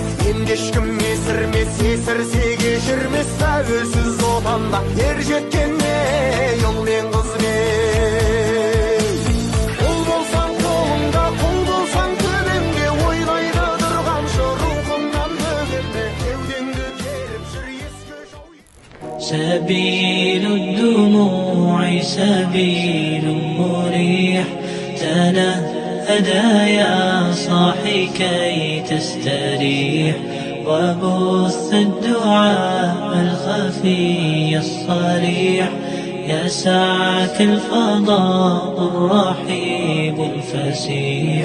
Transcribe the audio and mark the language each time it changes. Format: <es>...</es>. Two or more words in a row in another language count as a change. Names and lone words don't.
<kk>Енді ешкім есірмес, есірсе кешірмес, тәуелсіз отанда ер жеткен ей ұл мен қыз беу. Ұл болсаң қолыңда, құл болсаң төбеңде, ойнайды дүрқамшы рухыңнан бөгелме. Кеудеңді керіп жүр, ескі жау.</kk> <ar>سبيل الدموع سبيل مريح، تنهدى يا صاحي كي تستريح، وبث الدعاء الخفي الصريح، يسعك الفضاء الرحيب الفسيح.</ar>